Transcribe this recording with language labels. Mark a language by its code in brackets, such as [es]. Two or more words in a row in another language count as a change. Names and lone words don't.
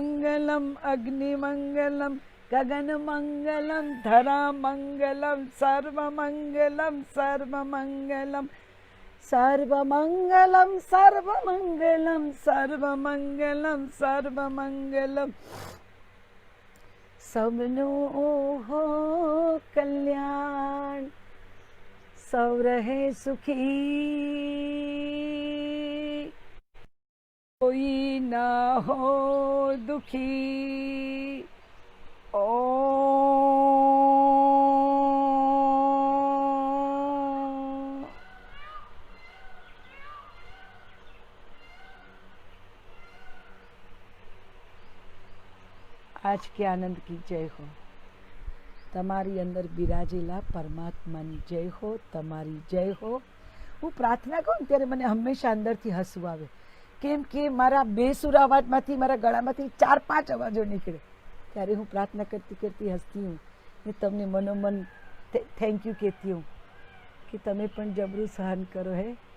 [sa] मंगलम गगन मंगलम धरा मंगलम सर्व मंगलम [gu] સબનો હો કલ્યાણ, સૌ રહે સુખી, કોઈ ના હો દુખી. [hi] आज के आनंद की जय हो. [gu] તમારી અંદર બિરાજેલા પરમાત્માની જય હો, તમારી જય હો. હું પ્રાર્થના કરું ત્યારે મને હંમેશા અંદરથી હસવું આવે, કેમ કે મારા બેસુર અવાજમાંથી મારા ગળામાંથી 4-5 અવાજો નીકળે, ત્યારે હું પ્રાર્થના કરતી કરતી હસતી હું ને તમને મનોમન [en] thank you [gu] કહેતી હું કે તમે પણ જબરું સહન કરો હે.